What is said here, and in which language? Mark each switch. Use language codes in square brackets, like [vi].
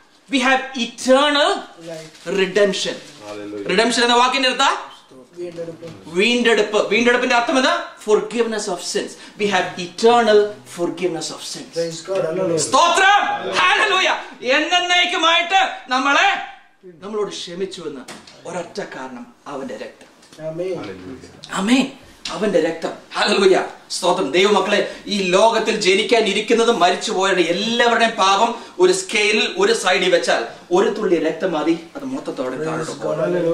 [en] We have eternal redemption. [ml] Redemption എന്ന വാക്കിന്റെ അർത്ഥം വീണ്ടെടുപ്പ്. വീണ്ടെടുപ്പിന്റെ അർത്ഥം എന്താ? [en] Forgiveness of sins. We have eternal forgiveness of sins. [ml] സ്തോത്രം, ഹല്ലേലൂയ. എന്നേക്കുമായിട്ട് നമ്മളോട് ക്ഷമിച്ചുവെന്ന് ഒരൊറ്റ കാരണം, അവന്റെ രക്തം. ആമേൻ. അവന്റെ രക്തം. ഹല്ലേലൂയ, സ്തോത്രം. ദൈവമക്കളെ, ഈ ലോകത്തിൽ ജനിക്കാൻ ഇരിക്കുന്നതും മരിച്ചുപോയവരുടെ എല്ലാവരുടെയും പാപം ഒരു സ്കെയിലിൽ ഒരു സൈഡിൽ വെച്ചാൽ ഒരു തുള്ളി രക്തം മതി അത് മൊത്തത്തോടെ താഴോട്ട് പോകാൻ.